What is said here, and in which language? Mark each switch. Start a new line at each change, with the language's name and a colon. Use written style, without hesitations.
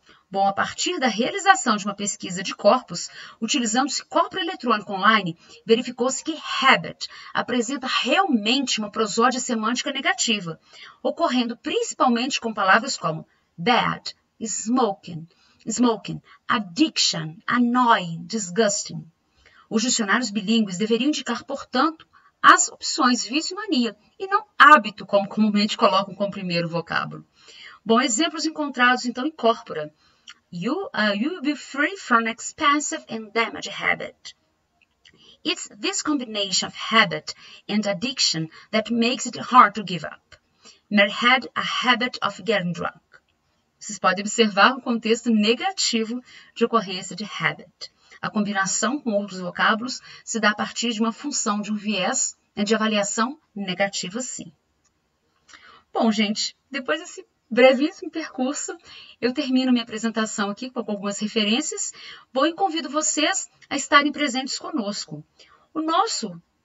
Portuguese: Bom, a partir da realização de uma pesquisa de corpos, utilizando-se corpo eletrônico online, verificou-se que habit apresenta realmente uma prosódia semântica negativa, ocorrendo principalmente com palavras como
English: bad, smoking, addiction, annoying, disgusting.
Portuguese: Os dicionários bilíngues deveriam indicar, portanto, as opções vício e mania, e não hábito, como comumente colocam como primeiro vocábulo. Bom, exemplos encontrados, então, em corpora.
English: You will be free from expensive and damaged habit. It's this combination of habit and addiction that makes it hard to give up. Mary had a habit of getting drunk.
Portuguese: Vocês podem observar o contexto negativo de ocorrência de habit. A combinação com outros vocábulos se dá a partir de uma função, de um viés de avaliação negativa, sim. Bom, gente, depois desse brevíssimo percurso, eu termino minha apresentação aqui com algumas referências. Bom, e convido vocês a estarem presentes conosco. O nosso